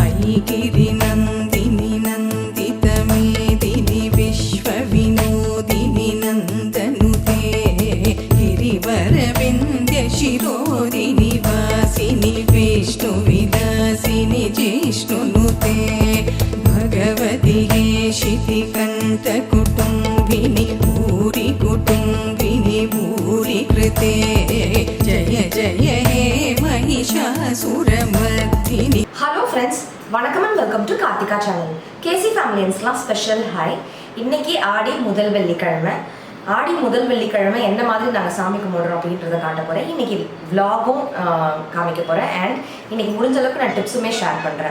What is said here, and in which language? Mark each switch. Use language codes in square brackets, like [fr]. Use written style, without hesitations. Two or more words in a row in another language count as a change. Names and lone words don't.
[sa] गिरिनन्दिनि नन्दितमेदिनि विश्वविनोदिनि नन्दनुते गिरिवरविन्द्यशिरोदिनि वासिनि विष्णुविलासिनि जिष्णुनुते भगवति शितिकण्ठकुटुम्बिनि भूरि कुटुम्बिनि भूरि कृते जय जय हे महिषासुरमर्दिनि. [en] Hello friends, [ta] வணக்கம் [en] and welcome to [ta] கார்த்திகா சேனல். கேசி ஃபேமிலியன்ஸ்லாம் [en] special hi. [ta] இன்னைக்கு ஆடி முதல் வெள்ளிக்கிழமை. ஆடி முதல் வெள்ளிக்கிழமை என்ன மாதிரி நாங்கள் சாமி கும்பிடுறோம் அப்படின்றத காட்ட போகிறேன். இன்னைக்கு விலாகும் காமிக்க போகிறேன் அண்ட் இன்னைக்கு முடிஞ்ச அளவுக்கு நான் டிப்ஸுமே ஷேர் பண்ணுறேன்.